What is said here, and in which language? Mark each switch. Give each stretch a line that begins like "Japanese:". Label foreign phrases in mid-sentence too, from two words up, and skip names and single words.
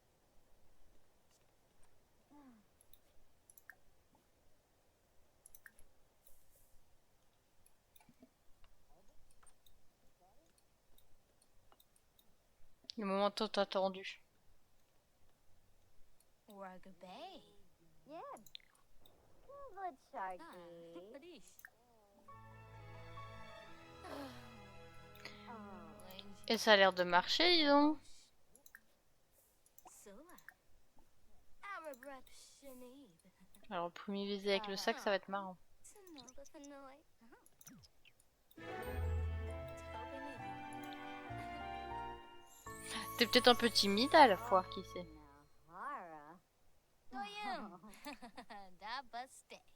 French: Le moment tant attendu. Wargabay. Badish. Et ça a l'air de marcher, dis donc. Sola. Arabrap Shanib. Alors, le premier visé avec le sac, ça va être marrant. Tanoba Fanoy. T'es peut-être un peu timide à la fois, qui sait. Doyum. Da buste.